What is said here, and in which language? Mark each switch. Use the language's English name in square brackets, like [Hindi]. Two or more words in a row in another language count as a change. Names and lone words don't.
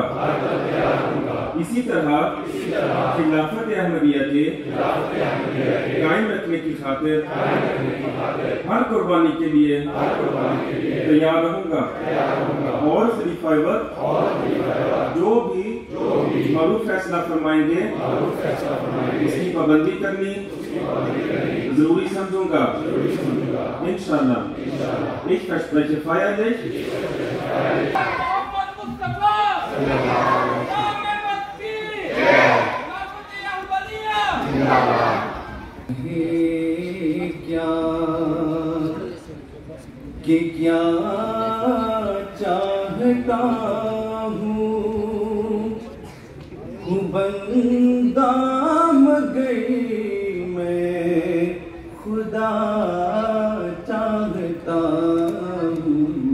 [Urdu] اسی طرح خلافت احمدیہ کے قائم رکھنے کی خاطر ہر قربانی کے لیے تیار رہوں گا، اور خلیفہ وقت جو بھی معروف فیصلہ فرمائیں گے اس کی پابندی کرنی ضروری سمجھوں گا. [German] इंशाअल्लाह ich verspreche feierlich, [Urdu] کیا چاہتا ہوں بندہ مگر میں خدا چاہتا ہوں.